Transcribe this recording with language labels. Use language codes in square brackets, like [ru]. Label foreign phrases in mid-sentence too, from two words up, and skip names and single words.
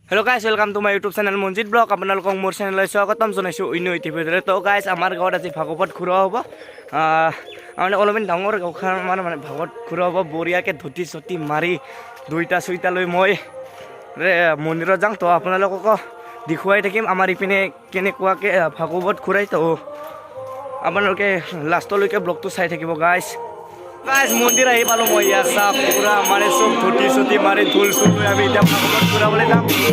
[en] hello guys, welcome to my YouTube channel Manjit blog. [as] আপোনালোকক মোৰ চেনেললৈ স্বাগতম জনাইছোঁ অন্য ইতিমধ্যে। তো গাইছ আমাৰ গাঁৱত আজি ভাগৱত ঘূৰা হ'ব। মানে অলপমান ডাঙৰ গাঁওখন মানে ভাগৱত ঘূৰা হ'ব। বঢ়িয়াকৈ ধুতি চুটি মাৰি দুইটা চুইটা লৈ মই মন্দিৰত যাওঁ। তো আপোনালোকক দেখুৱাই থাকিম আমাৰ ইপিনে কেনেকুৱাকৈ ভাগৱত ঘূৰাই। তো আপোনালোকে লাষ্টলৈকে ব্লগটো চাই থাকিব গাইছ। গাইছ মন্দিৰ আহি পালোঁ মই। ইয়াত চাপ পুৰা মানে চব ধুতি চুটি মাৰি ঢোল চুল লৈ আমি এতিয়া ভাগৱত ঘূৰাবলৈ যাম।